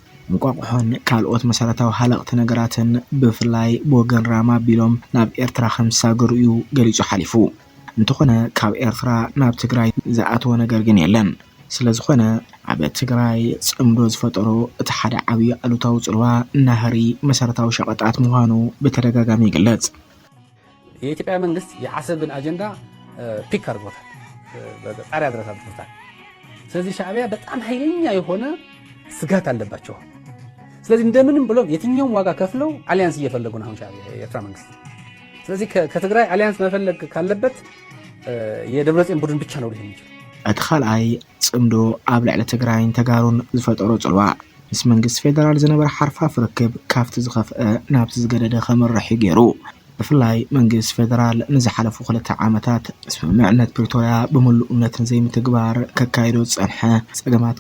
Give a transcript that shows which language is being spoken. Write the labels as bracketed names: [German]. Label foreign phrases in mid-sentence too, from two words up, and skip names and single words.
[Tigrinya] እንቋቁሖን ካልኦት መሰረታዊ ሃለቕቲ ነገራትን ብፍላይ ብወገን ራማ ቢሎም ናብ ኤርትራ ከምሳገሩ እዩ ገሊጹ ሓሊፉ እንተኾነ ካብ ኤርትራ ናብ ትግራይ ዝኣተወ ነገር ግን የለን ስለዝኾነ ኣብ ትግራይ ጽምዶ ዝፈጠሮ እቲ ሓደ ዓብይ ኣሉታዊ ጽልዋ ናህሪ መሰረታዊ ሸቐጣት ምዃኑ በተደጋጋሚ ይግለጽ [Amharic] የኢትዮጵያ መንግስት የዓሰብን አጀንዳ ፒክ አድርጎታል በጣሪያ ድረስ አድርጎታል ስለዚህ ሻዕቢያ በጣም ኃይለኛ የሆነ ስጋት አለባቸው ስለዚህ እንደምንም ብለው የትኛውም ዋጋ ከፍለው አሊያንስ እየፈለጉ ነው አሁን ሻዕቢያ የኤርትራ መንግስት ስለዚህ ከትግራይ አሊያንስ መፈለግ ካለበት የደብረጽዮን ቡድን ብቻ ነው ሊሆን ይችላል [Tigrinya] እቲ ኻልኣይ ጽምዶ ኣብ ልዕሊ ትግራይን ተጋሩን ዝፈጠሮ ጽልዋ ምስ መንግስቲ ፌደራል ዝነበረ ሓርፋፍ ርክብ ካብቲ ዝኸፍአ ናብቲ ዝገደደ ከመርሕ ገይሩ ብፍላይ መንግስቲ ፌደራል ንዝሓለፉ 2 ዓመታት ስምምዕነት ፕሪቶሪያ ብምሉእነትን ዘይምትግባር ከካይዶ ጸንሐ ጸገማት